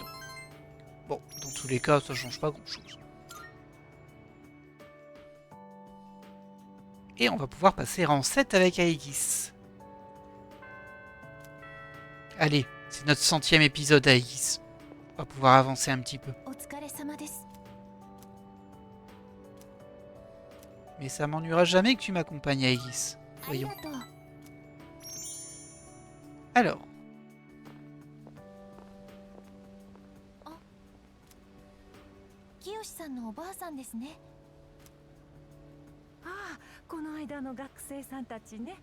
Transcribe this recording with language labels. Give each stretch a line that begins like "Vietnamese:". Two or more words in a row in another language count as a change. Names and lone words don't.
French: Bon, dans tous les cas, ça change pas grand-chose. Et on va pouvoir passer rang 7 avec Aegis. Allez, c'est notre 100e épisode Aegis. On va pouvoir avancer un petit peu.
Japanese: お疲れ様です。
French: Mais ça m'ennuiera jamais que tu m'accompagnes, Aegis.
Japanese: あり
French: Voyons.
Japanese: がとう。
French: Alors,
Japanese: 清さんのおばあさんですね。ああ、この間の学生さんたちね。